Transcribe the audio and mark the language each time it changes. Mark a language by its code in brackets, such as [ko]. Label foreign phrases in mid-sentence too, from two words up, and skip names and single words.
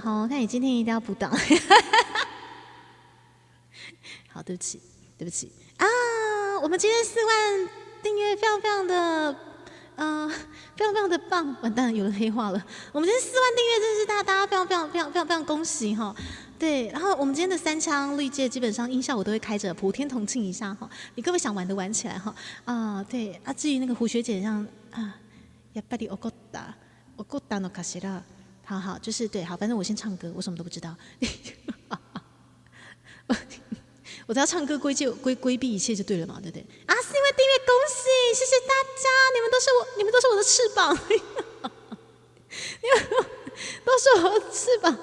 [zh] 好，看你今天一定要补档。好，对不起我们今天4万订阅，非常的棒。完蛋了，有人黑化了。我们今天4万订阅，真是大家非常恭喜哈。对，然后我们今天的3枪绿界基本上音效我都会开着，普天同庆一下哈。你各位想玩的玩起来哈。对至于那个胡学姐像 [ja] やっぱり怒ったのかしら。 [zh] 好，就是对，好，反正我先唱歌，我什么都不知道。我只要唱歌规避一切就对了嘛，对不对？4位订阅，恭喜，谢谢大家，你们都是我的翅膀，你们都是我的翅膀。